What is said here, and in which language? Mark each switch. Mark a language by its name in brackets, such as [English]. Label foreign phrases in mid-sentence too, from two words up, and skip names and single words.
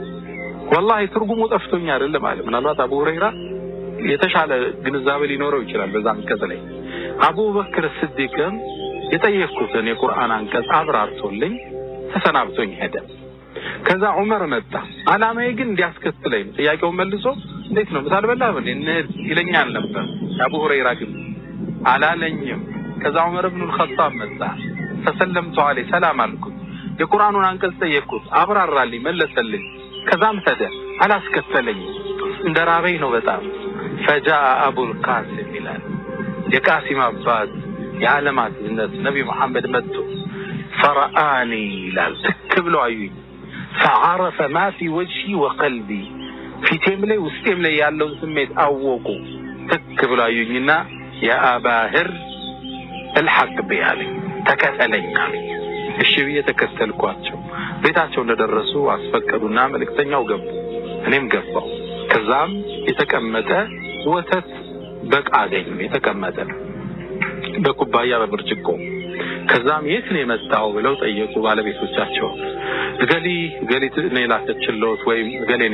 [Amharic] ወላሂ ትርጉሙ ጠፍቶኝ አይደለም ማለት ምናልባት አቡ ሁረይራ የተሻለ ግንዛቤ ሊኖረው ይችላል በዛ አንቀጽ ላይ። አቡበክር ስዲቅም የጠየቅኩትን የቁርአን አንቀጽ አብራርቶልኝ ተሰናብቶኝ ሄደ። ከዛ ዑመር መጣ። አላማዬ ግን እንዲያስከትለኝ ጥያቄውን መልሶ እንዴት ነው ምሳልበላህ ይለኛል ነበር። አቡ ሁረይራ ግን አላለኝም። ከዛ ዑመር ኢብኑ አልኸጣብ መጣ። ተሰለምቱ አለይ ሰላም አልኩት። የቁርአኑን አንቀጽ ጠየቅኩት፣ አብራራልኝ፣ መለሰልኝ። ከዛም ሄደ። አላስከተለኝ እንደራበኝ ነው በጣም። [Arabic] فجاء ابو القاسم [Amharic] ይላል የቃሲም አባት የዓለማት ዝነት ነብዩ መሐመድ መጥቶ فرآني ይላል ተክብሎ አዩኝ። [Arabic] فعرف ما في وجهي وقلبي [Amharic] ፊቴም ላይ ውስጤም ላይ ያለውን ስሜት አወቁ። ተክብሎ አዩኝና [Arabic] يا ابا هر الحق بيالي [Amharic] ተከተለኝ አለኝ። እሺ ብዬ ተከተልኳቸው። ቤታቸው እንደደረሱ አስፈቀዱና መልእክተኛው ገቡ። እኔም ገባው። ከዛም የተቀመጠ ወተት በቃ አገኙ። የተቀመጠ በኩባያ በብርጭቆ። ከዛም የት ነው የመጣው ብለው ጠየቁ ባለቤቶቻቸው። ገሊት ነው ላከችልዎት ወይም ገሌን